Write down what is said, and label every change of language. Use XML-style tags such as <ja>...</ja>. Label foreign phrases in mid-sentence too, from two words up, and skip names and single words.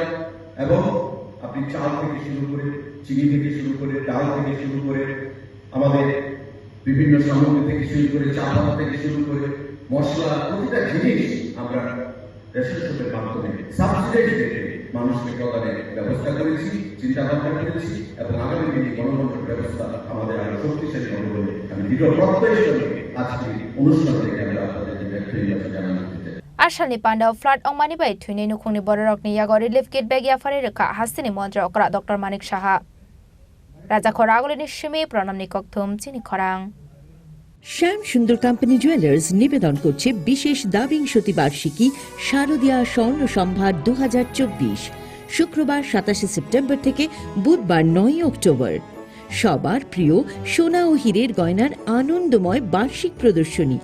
<bn>এবং আপনি চাল থেকে শুরু করে, চিনি থেকে শুরু করে, ডাল থেকে শুরু করে, আমাদের বিভিন্ন সামগ্রী থেকে শুরু করে, চা পাতা থেকে শুরু করে, মশলা, প্রতিটা জিনিস আমরা</bn> <en>ration shop's</en> <bn>মাধ্যমে</bn> <en>subsidise rate</en> <bn>মানুষকে প্রদানের ব্যবস্থা করেছি, চিন্তা ভাবনা করেছি এবং আগামী দিনে গণতন্ত্র ব্যবস্থা আমাদের আরো শক্তিশালী হবে বলে আমি দৃঢ় প্রত্যয়ের সঙ্গে আজকে অনুষ্ঠান থেকে আমরা আপনাদেরকে ব্যক্তিগত জানাতে চাই।</bn> <trp>आसामनि पान्डाव फ्लाड अंमानि बाय थुइनै नुखुंनि बररकनि याग</trp> <en>relief kit</en> <trp>बेग याफारि रेखा हास्तिनि मन्त्री अकरा डॉक्टर मानिक साहा राजाखर आगुलिनि सिमी प्रणामनि कक्थुम चिनि खरां</trp> <bn>শ্যাম সুন্দর কোম্পানি জুয়েলার্স নিবেদন করছে বিশেষ দাবিংশতি বার্ষিকী শারদীয়া স্বর্ণ সম্ভার 2024 শুক্রবার 27 সেপ্টেম্বর থেকে বুধবার 9 অক্টোবর। সবার প্রিয় সোনা ও হীরের গয়নার আনন্দময় বার্ষিক প্রদর্শনী।</bn>